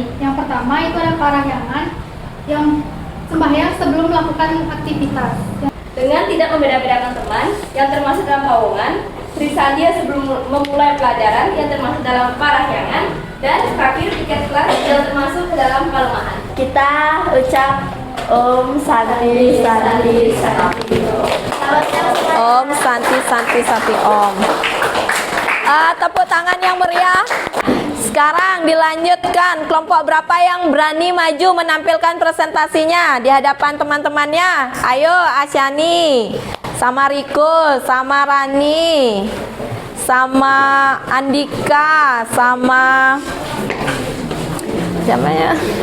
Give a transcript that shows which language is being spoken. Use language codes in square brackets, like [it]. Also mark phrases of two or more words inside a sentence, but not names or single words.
[id] Yang pertama itu ada parahyangan yang sembahyang sebelum melakukan aktivitas. Dengan tidak membeda-bedakan teman yang termasuk dalam pawongan, Trisandia sebelum memulai pelajaran yang termasuk dalam parahyangan, dan terakhir tiket kelas yang termasuk ke dalam kelemahan. Kita ucap [sa] ॐ शान्ति शान्ति शान्ति. ॐ शान्ति शान्ति शान्ति ॐ. [id] Tepuk tangan yang meriah. Sekarang dilanjutkan, kelompok berapa yang berani maju menampilkan presentasinya di hadapan teman-temannya? Ayo, Asyani, sama Riko, sama Rani, sama Andika, sama siapa ya?